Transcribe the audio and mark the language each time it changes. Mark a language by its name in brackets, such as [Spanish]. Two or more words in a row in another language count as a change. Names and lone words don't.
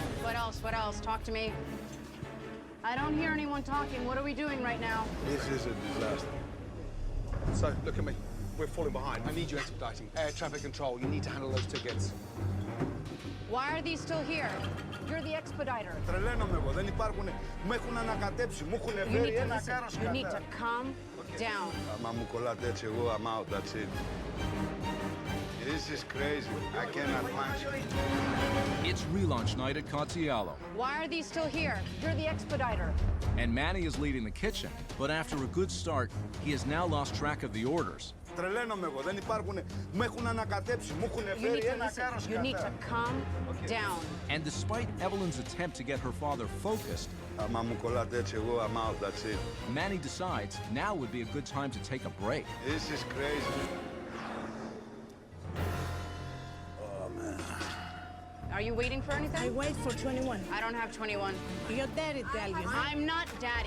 [English] What else? What else? Talk to me. I don't hear anyone talking. What are we doing right now? This is a disaster. So, look at me. We're falling behind. I need you expediting. Air traffic control, you need to handle those tickets. Why are these still here? You're the expediter. [Greek] Τρελαίνομαι εγώ. Δεν υπάρχουν. Μου έχουν ανακατέψει. Μου έχουν [English] You [Greek] φέρει [English] need to [Greek] ένα [English] listen. [Greek] κάρος [English] You need to [Greek] κατά. [English] calm down. [Greek] Άμα μου κολλάτε έτσι εγώ, [English] I'm out. That's it. This is crazy. I cannot function. It's relaunch night at Catialo, Why are these still here? You're the expediter. and Manny is leading the kitchen. But after a good start, he has now lost track of the orders. [Greek] Τρελαίνομαι εγώ. Δεν υπάρχουν. Μου έχουν ανακατέψει. Μου έχουν [English] You need [Greek] φέρει [English] to [Greek] ένα [English] listen. [Greek] κάρος [English] You need to [Greek] κατά. [English] calm down. And despite Evelyn's attempt to get her father focused, [Greek] Άμα μου κολλάτε έτσι εγώ, [English] I'm out. That's it. Manny decides now would be a good time to take a break. This is crazy. Are you waiting for anything? I wait for 21. I don't have 21. Your daddy tell you. I'm not daddy.